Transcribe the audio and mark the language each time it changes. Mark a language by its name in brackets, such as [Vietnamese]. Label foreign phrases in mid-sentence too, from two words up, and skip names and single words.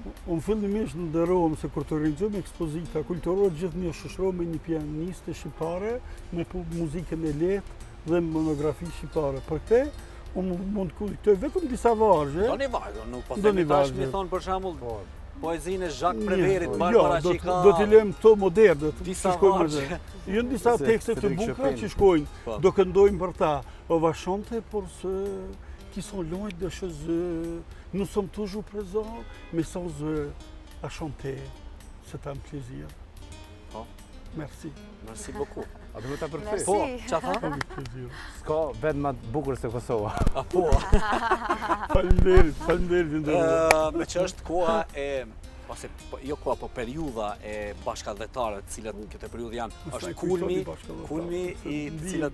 [Albanian] Unë fillimisht nderohem se kur të organizojmë ekspozita kulturore gjithnjë shoqërohem me një pianiste shqiptare, me muzikën e lehtë dhe monografi shqiptare. Për këtë, unë mund të kujtoj vetëm disa vargje. Do një vargje, nuk po themi tash mi thonë për shembull poezinë e Jacques Préverit, Barbara Shika. Do t'i lëm këto moderne, disa vargje. Janë disa tekste të bukura që shkojnë, do këndojmë për ta. [French] On va chanter pour ceux qui sont loin de chez eux. Nous sommes toujours présents, mais sans eux à chanter. C'est un plaisir. Merci. Merci beaucoup. [Albanian] A duhet ta përkthej? Po, ç'a tha? S'ka vend më të bukur se Kosova. A po. Faleminderit. Me që është koha e, ose jo koha, po periudha e bashkëdhetarëve, të cilat këtë periudhë janë, është kulmi i cilat